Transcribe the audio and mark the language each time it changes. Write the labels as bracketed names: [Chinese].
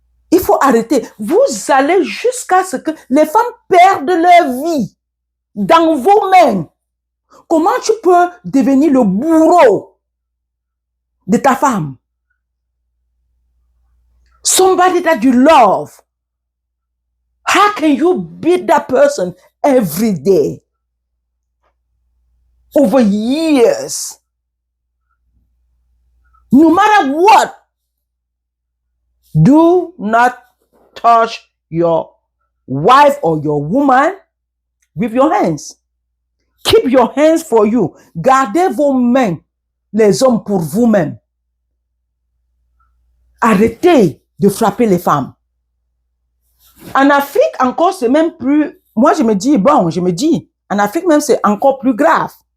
[French] Il faut arrêter. Vous allez jusqu'à ce que les femmes perdent leur vie dans vos mains. Comment tu peux devenir le bourreau de ta femme? [English] Somebody that you love. How can you beat that person every day? Over years. No matter what. Do not touch your wife or your woman with your hands. Keep your hands for you. [French] Gardez vos mains, les hommes, pour vous-même. Arrêtez de frapper les femmes. En Afrique, encore, c'est même plus... Moi, je me dis, en Afrique même, c'est encore plus grave.